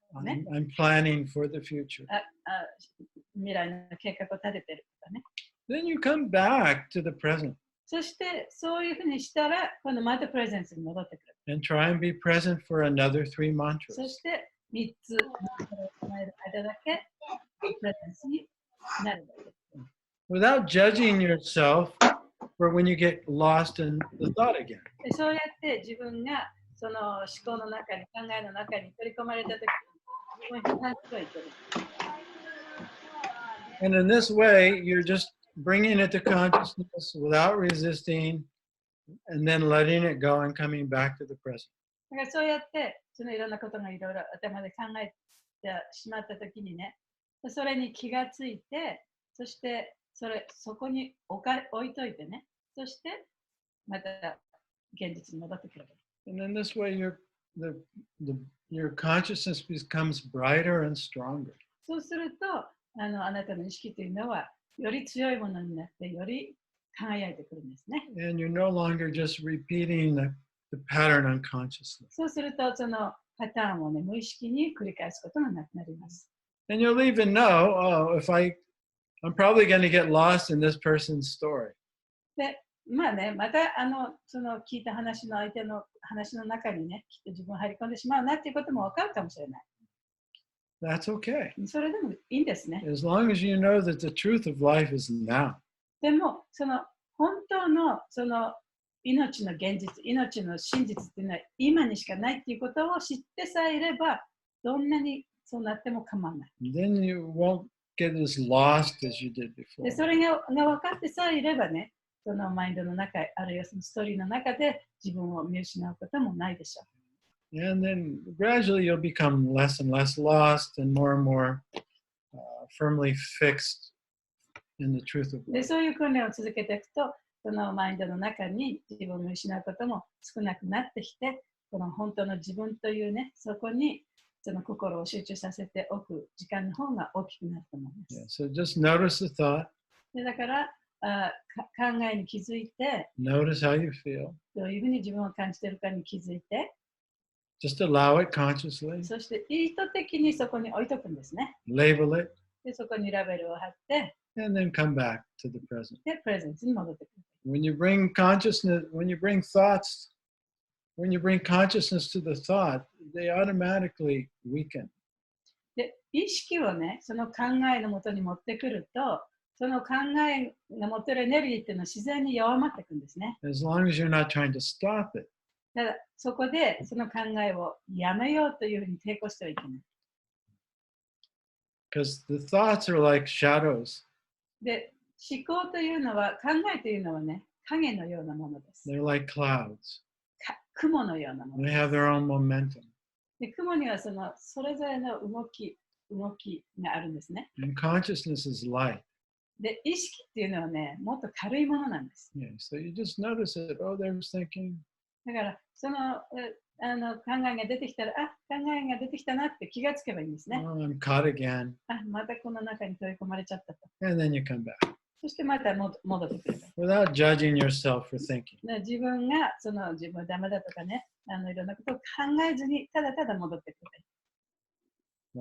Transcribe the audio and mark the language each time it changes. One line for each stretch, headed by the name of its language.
English: I'm planning for the future.
Japanese: 未来の計画を立ててるとかね。
English: Then you come back to the present.
Japanese: そしてそういうふうにしたら、今度またプレゼンスに戻ってくる。
English: And try and be present for another 3 mantras.
Japanese: そして3つの間だけプレゼンスになるわけです。
English: Without judging yourself for when you get lost in the thought again.
Japanese: そうやって自分がその思考の中に、考えの中に取り込まれたときに、自分を批判しておいてる。
English: And in this way, you're just bringing it to consciousness without resisting, and then letting it go and coming back to the present.
Japanese: だからそうやってそのいろんなことがいろいろ頭で考えてしまったときにね、それに気がついて、そしてそこに置いといてね、そしてまた現実に戻ってくる。
English: And in this way, your consciousness becomes brighter and stronger.
Japanese: そうすると、あなたの意識というのはより強いものになって、より輝いてくるんですね。
English: And you're no longer just repeating the pattern unconsciously.
Japanese: そうすると、そのパターンをね、無意識に繰り返すことがなくなります。
English: And you'll even know, I'm probably going to get lost in this person's story.
Japanese: で、まあね、またその聞いた話の相手の話の中にね、きっと自分を入り込んでしまうなっていうことも分かるかもしれない。
English: That's okay.
Japanese: それでもいいんですね。
English: As long as you know that the truth of life is now.
Japanese: でも、その本当のその命の現実、命の真実っていうのは今にしかないっていうことを知ってさえいれば、どんなにそうなっても構わない。
English: Then you won't get as lost as you did before.
Japanese: で、それが分かってさえいればね、そのマインドの中、あるいはそのストーリーの中で自分を見失うこともないでしょう。
English: And then gradually you'll become less and less lost and more firmly fixed in the truth of life.
Japanese: で、そういう訓練を続けていくと、そのマインドの中に自分を見失うことも少なくなってきて、この本当の自分というね、そこにその心を集中させておく時間の方が大きくなると思います。
English: Yeah, so just notice the thought.
Japanese: でだから考えに気づいて、
English: Notice how you feel.
Japanese: どういうふうに自分を感じているかに気づいて、
English: Just allow it consciously.
Japanese: そして意図的にそこに置いとくんですね。
English: Label it.
Japanese: で、そこにラベルを貼って、
English: And then come back to the present.
Japanese: で、プレゼンスに戻ってくる。
English: When you bring consciousness to the thought, they automatically weaken.
Japanese: で、意識をね、その考えのもとに持ってくると、その考えが持ってるエネルギーっていうのは自然に弱まっていくんですね。
English: As long as you're not trying to stop it.
Japanese: ただ、そこでその考えをやめようというふうに抵抗してはいけない。
English: Because the thoughts are like shadows.
Japanese: で、思考というのは、考えというのはね、影のようなものです。
English: They're like clouds.
Japanese: 雲のようなもの
English: They
Japanese: です。
English: have their own momentum.
Japanese: で、雲にはそれぞれの動きがあるんですね。
English: And consciousness is light.
Japanese: で、意識っていうのはね、もっと軽いものなんです。
English: Yeah, so you just notice it. Oh, they're thinking.
Japanese: だから、その考えが出てきたら、考えが出てきたなって気がつけばいいんですね。
English: Oh, I'm caught again.
Japanese: またこの中に取り込まれちゃったと。
English: And then you come back.
Japanese: そしてまた戻ってくる。
English: without judging yourself for thinking.
Japanese: 自分が自分ダメだとかね、いろんなことを考えずにただただ戻ってくる。